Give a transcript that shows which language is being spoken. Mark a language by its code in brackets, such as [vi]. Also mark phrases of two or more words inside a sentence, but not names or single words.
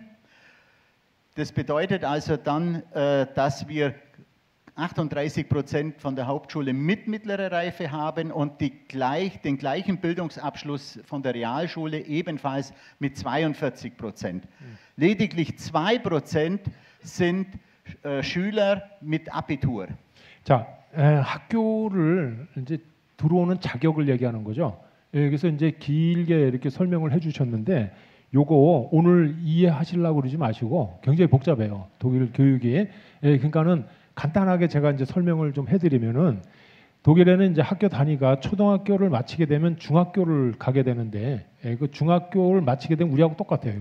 [de] Das bedeutet also dann, dass wir 38% von der Hauptschule mit mittlerer Reife haben und den gleichen Bildungsabschluss von der Realschule ebenfalls mit 42%. Lediglich 2% sind Schüler mit Abitur. [ko] 자, 학교를 이제 들어오는 자격을 얘기하는 거죠. 그래서 이제 길게 이렇게 설명을 해주셨는데, 요거 오늘 이해하시려고 그러지 마시고 굉장히 복잡해요. 독일 교육이. 그러니까는 간단하게 제가 이제 설명을 좀 해드리면은 독일에는 이제 학교 단위가 초등학교를 마치게 되면 중학교를 가게 되는데, 그 중학교를 마치게 되면 우리하고 똑같아요.